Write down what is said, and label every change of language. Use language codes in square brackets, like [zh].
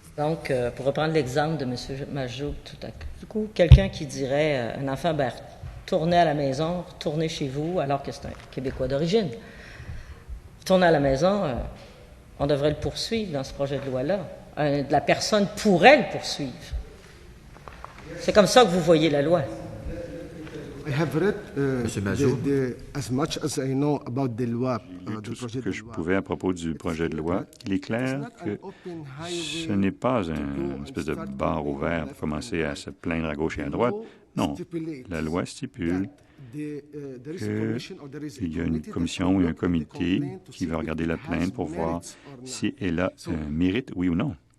[fr] Donc, pour reprendre l'exemple de M. Majoub, tout à coup, quelqu'un qui dirait un enfant, ben, retournez à la maison, retournez chez vous, alors que c'est un Québécois d'origine. Retournez à la maison, on devrait le poursuivre dans ce projet de loi-là. La personne pourrait le poursuivre. C'est comme ça que vous voyez la loi. [en] I have read [fr] Monsieur Majoub. [en] as much as I know about the loi, [fr] Tout ce que je pouvais à propos du projet de loi. Il est clair que ce n'est pas une espèce de bar ouvert pour commencer à se plaindre à gauche et à droite. Non, la loi stipule qu'il y a une commission ou un comité qui va regarder la plainte pour voir si elle a un mérite, oui ou non.